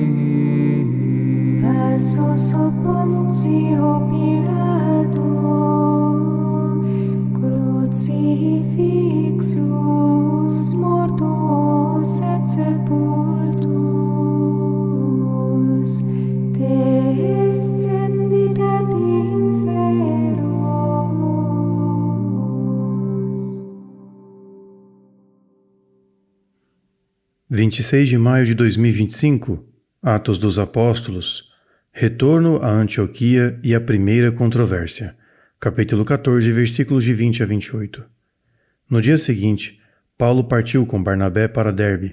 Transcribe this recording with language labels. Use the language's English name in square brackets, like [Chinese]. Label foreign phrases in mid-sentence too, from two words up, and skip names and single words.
[Latin] passus ob Pontio Pilato, crucifixus, mortus et sepultus, descendit ad inferos. [Portuguese] 26 de maio de 2025, Atos dos Apóstolos, Retorno a Antioquia e a Primeira Controvérsia, capítulo 14, versículos de 20 a 28. No dia seguinte, Paulo partiu com Barnabé para Derbe.